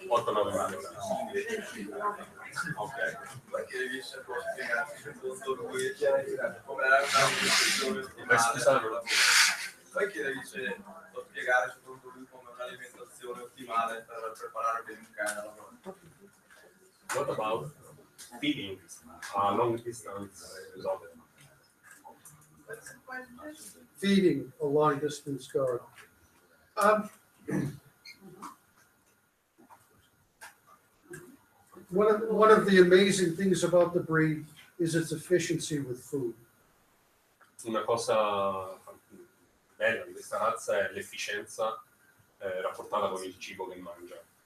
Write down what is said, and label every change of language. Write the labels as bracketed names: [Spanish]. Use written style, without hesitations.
[Italian] 8-9 miglia. Ok. Perché riesce a spiegarci secondo lui come era una nutrizione ottimale. Scusate. Poi che riesce a spiegare secondo lui come un'alimentazione ottimale per preparare bene un cane alla volta. [English] What about feeding a long distance dog? What's the question? Feeding a long distance dog. One of the amazing things about the breed is its efficiency with food. [Italian] Una cosa bella di questa razza è l'efficienza rapportata con il cibo che mangia.